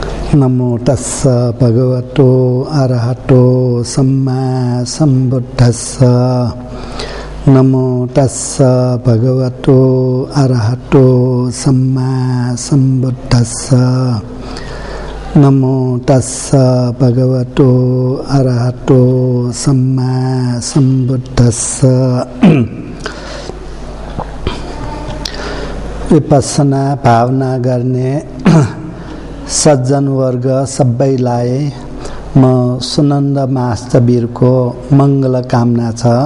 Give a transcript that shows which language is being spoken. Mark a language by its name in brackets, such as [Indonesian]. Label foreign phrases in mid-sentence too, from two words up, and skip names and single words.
[Pali] नमो तस्स भगवतो अरहतो सम्मा सम्बुद्धस्स। नमो तस्स भगवतो अरहतो सम्मा सम्बुद्धस्स। नमो तस्स भगवतो अरहतो सम्मा सम्बुद्धस्स। [Nepali] विपस्सना भावना गर्ने सज्जन वर्ग सबैलाई म सुनन्द महास्तवीरको मङ्गल कामना छ।